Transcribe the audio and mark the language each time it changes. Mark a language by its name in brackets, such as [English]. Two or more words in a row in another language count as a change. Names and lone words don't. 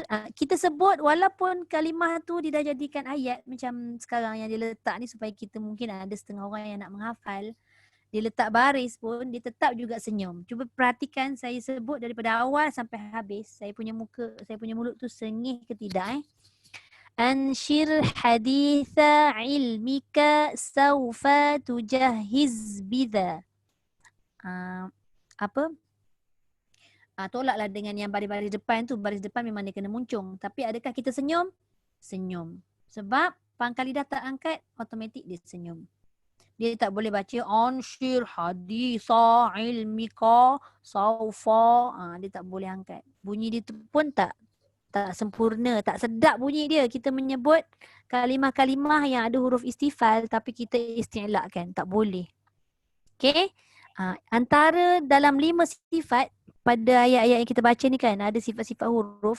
[Malay] Kita sebut walaupun kalimah tu dia dah jadikan ayat macam sekarang yang dia letak ni, supaya kita mungkin ada setengah orang yang nak menghafal. Dia letak baris pun dia tetap juga senyum. Cuba perhatikan saya sebut daripada awal sampai habis. Saya punya mulut tu sengih ke tidak [Arabic] انشر حديث علمك سوف تجاهز بها. [Malay] Tolaklah dengan yang baris-baris depan tu. Baris depan memang dia kena muncung. Tapi adakah kita senyum? Senyum. Sebab pangkal lidah tak angkat, automatik dia senyum. Dia tak boleh baca [Arabic] انشر حديث علمك سوف. [Malay] Dia tak boleh angkat. Bunyi dia tu pun tak sempurna, tak sedap bunyi dia. Kita menyebut kalimah-kalimah yang ada huruf istifal tapi kita isti'lakan, tak boleh. Okey? Antara dalam 5 sifat pada ayat-ayat yang kita baca ni kan, ada sifat-sifat huruf.